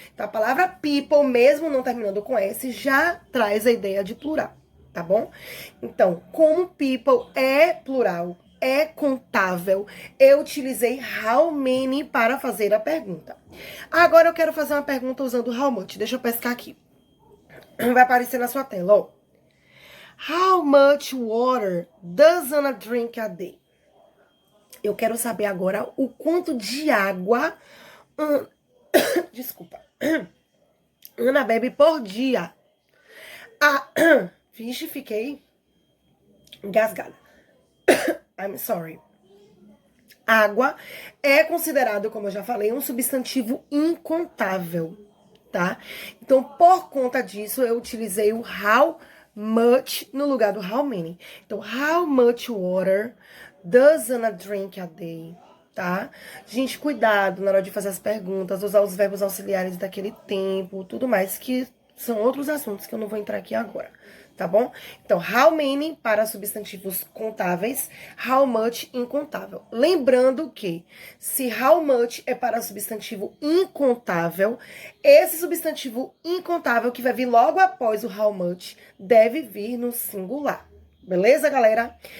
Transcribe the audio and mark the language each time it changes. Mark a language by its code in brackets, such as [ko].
[pt] Então, a palavra people, mesmo não terminando com S, já traz a ideia de plural, tá bom? Então, como people é plural, é contável, eu utilizei how many para fazer a pergunta. Agora, eu quero fazer uma pergunta usando how much. Deixa eu pescar aqui. Vai aparecer na sua tela, ó. [en] How much water does Anna drink a day? [pt] Eu quero saber agora o quanto de água... Desculpa. Ana bebe por dia. Vixe, fiquei engasgada. [en] I'm sorry. [pt] Água é considerado, como eu já falei, um substantivo incontável, tá? Então, por conta disso, eu utilizei o how much no lugar do how many. Então, [en] how much water does Anna drink a day? [pt] Tá? Gente, cuidado na hora de fazer as perguntas, usar os verbos auxiliares daquele tempo, tudo mais, que são outros assuntos que eu não vou entrar aqui agora, tá bom? Então, how many para substantivos contáveis, how much incontável. Lembrando que se how much é para substantivo incontável, esse substantivo incontável que vai vir logo após o how much deve vir no singular. Beleza, galera?